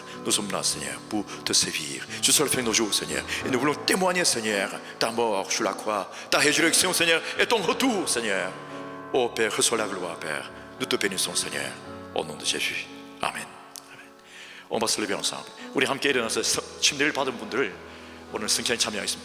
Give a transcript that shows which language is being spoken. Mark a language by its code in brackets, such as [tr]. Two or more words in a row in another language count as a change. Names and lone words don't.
[fr] Nous sommes là, Seigneur, pour te servir. Je serai fin de nos jours, Seigneur. Et nous voulons témoigner, Seigneur, ta mort sur la croix, ta résurrection, Seigneur, et ton retour, Seigneur. Oh, Père, reçois la gloire, Père. Nous te bénissons, Seigneur. Au nom de Jésus. Amen. On va se lever ensemble. [ko] 우리 함께 일어나서 침례를 받은 분들을 오늘 성찬에 참여하겠습니다.